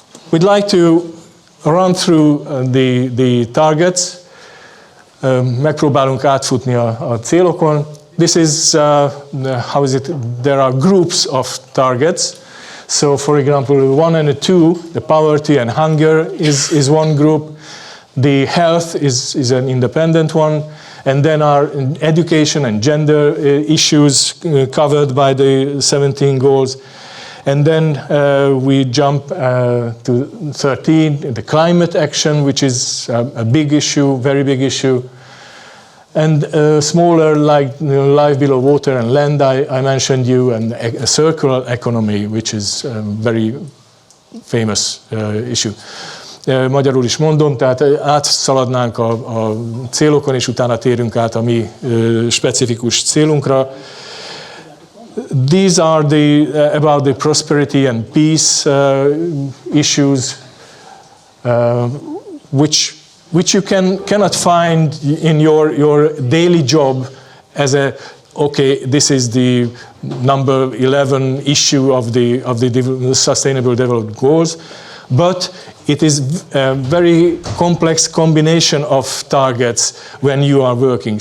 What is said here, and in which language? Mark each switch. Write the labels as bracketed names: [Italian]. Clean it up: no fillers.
[English] We'd like to run through the targets. [Hungarian] Megpróbálunk átfutni a célokon. [English] This is, how is it, there are groups of targets. So for example, 1 and 2, the poverty and hunger is one group. The health is an independent one. And then our education and gender issues covered by the 17 goals. And then we jump to 13, the climate action, which is a big issue, very big issue. And smaller, like life below water and land, I mentioned you, and a circular economy, which is a very famous issue. [Hungarian] Magyarul is mondom, tehát átszaladnánk a célokon, és utána térünk át a mi specifikus célunkra. [English] These are about the prosperity and peace issues, which you cannot find in your daily job as okay, this is the number 11 issue of the Sustainable Development Goals, but it is a very complex combination of targets when you are working.